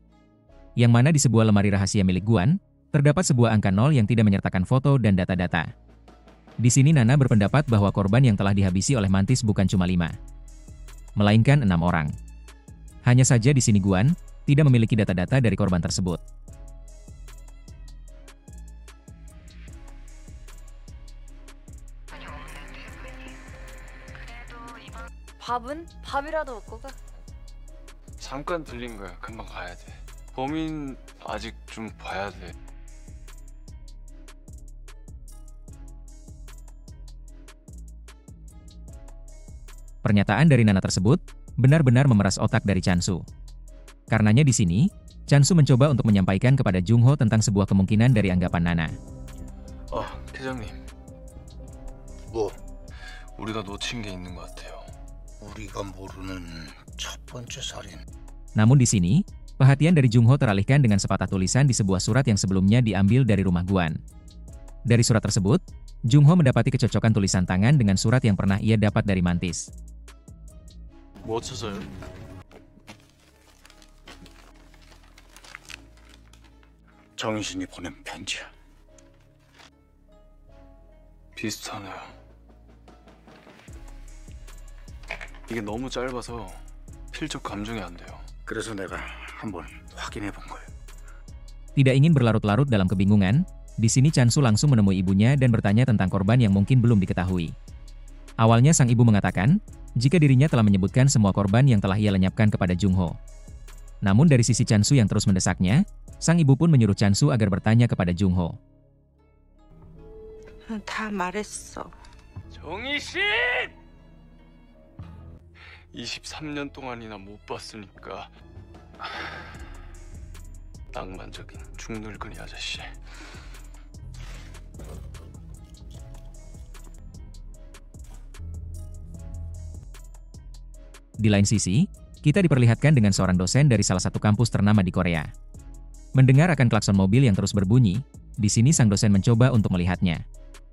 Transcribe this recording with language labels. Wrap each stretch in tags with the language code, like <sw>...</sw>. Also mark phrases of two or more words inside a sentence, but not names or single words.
<id>Yang mana di sebuah lemari rahasia milik Guan, terdapat sebuah angka 0 yang tidak menyertakan foto dan data-data. Di sini Nana berpendapat bahwa korban yang telah dihabisi oleh Mantis bukan cuma 5, melainkan 6 orang. Hanya saja di sini Guan tidak memiliki data-data dari korban tersebut.</id> <ko>밥이라도 먹고 가. 잠깐 들린 거야. 금방 가야 돼. 범인 아직 좀 봐야 돼.</ko> <id>Pernyataan dari Nana tersebut benar-benar memeras otak dari Chansu. Karenanya di sini, Chansu mencoba untuk menyampaikan kepada Jung Ho tentang sebuah kemungkinan dari anggapan Nana.</id> <ko>대장님. 뭐? 우리가 놓친 게 있는 것 같아요. 우리가 모르는 첫 번째 살인.</ko> <id>Namun di sini, perhatian dari Jung Ho teralihkan dengan sepatah tulisan di sebuah surat yang sebelumnya diambil dari rumah Guan. Dari surat tersebut, Jung Ho mendapati kecocokan tulisan tangan dengan surat yang pernah ia dapat dari Mantis.</id> <ko>뭐 찾아요? 정신이 보낸 편지야. 비슷하네요. 이게 너무 짧아서 필적 감정이 안 돼요. 그래서 내가 한번 확인해 본 거예요.</ko> <id>Tidak ingin berlarut-larut dalam kebingungan, di sini Chansu langsung menemui ibunya dan bertanya tentang korban yang mungkin belum diketahui. Awalnya sang ibu mengatakan, jika dirinya telah menyebutkan semua korban yang telah ia lenyapkan kepada Jung Ho. Namun dari sisi Chansu yang terus mendesaknya, sang ibu pun menyuruh Chansu agar bertanya kepada Jung Ho.</id> <ko>다 말했어. 정희신! 23년 동안이나 못 봤으니까. 낭만적인 중늙은이 아저씨.</ko> <id>Di lain sisi, kita diperlihatkan dengan seorang dosen dari salah satu kampus ternama di Korea. Mendengar akan klakson mobil yang terus berbunyi, di sini sang dosen mencoba untuk melihatnya.</id>